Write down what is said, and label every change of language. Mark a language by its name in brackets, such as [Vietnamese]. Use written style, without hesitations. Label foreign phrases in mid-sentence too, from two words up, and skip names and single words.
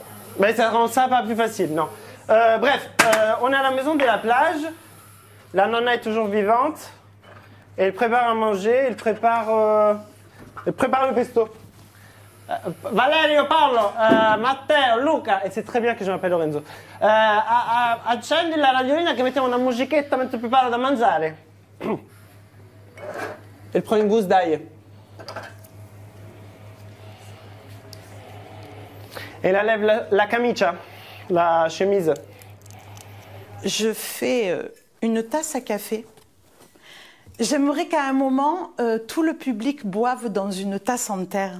[French] Mais ça rend ça pas plus facile, non. Bref, on est à la maison de la plage. La nonna est toujours vivante. Et elle prépare à manger. Elle prépare le pesto. Valerio, Paolo, Matteo, Luca, e c'est très bien che je m'appelle Lorenzo. [Italian] Accendi la radiolina che mettiamo una musichetta mentre preparo da mangiare. [French] Elle prend une gousse d'ail. Elle enlève la camicia, la chemise. Je fais une tasse à café. J'aimerais qu'à un moment, tout le public boive dans une tasse en terre.